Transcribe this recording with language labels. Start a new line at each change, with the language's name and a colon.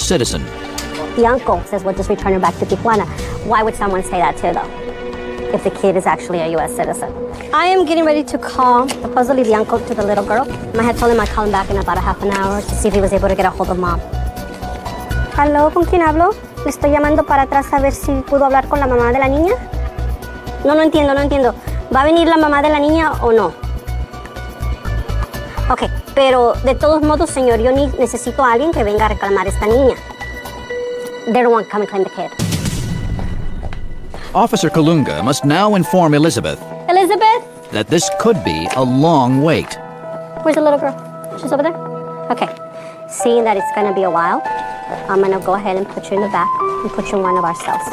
English: citizen. The uncle says, we'll just return her back to Tijuana. Why would someone say that too, though, if the kid is actually a U.S. citizen? I am getting ready to call supposedly the uncle to the little girl. I had told him I'd call him back in about a half an hour to see if he was able to get a hold of mom.
Spanish: Hello, ¿con quién hablo? Le estoy llamando para atrás a ver si pudo hablar con la mamá de la niña. No entiendo. ¿Va a venir la mamá de la niña o no? Ok, pero de todos modos, señor, yo necesito a alguien que venga a reclamar a esta niña.
English: They're the one come and claim the kid. Officer Kalunga must now inform Elizabeth that this could be a long wait. Where's the little girl? She's over there? Okay. Seeing that it's gonna be a while, I'm gonna go ahead and put you in the back and put you in one of our cells.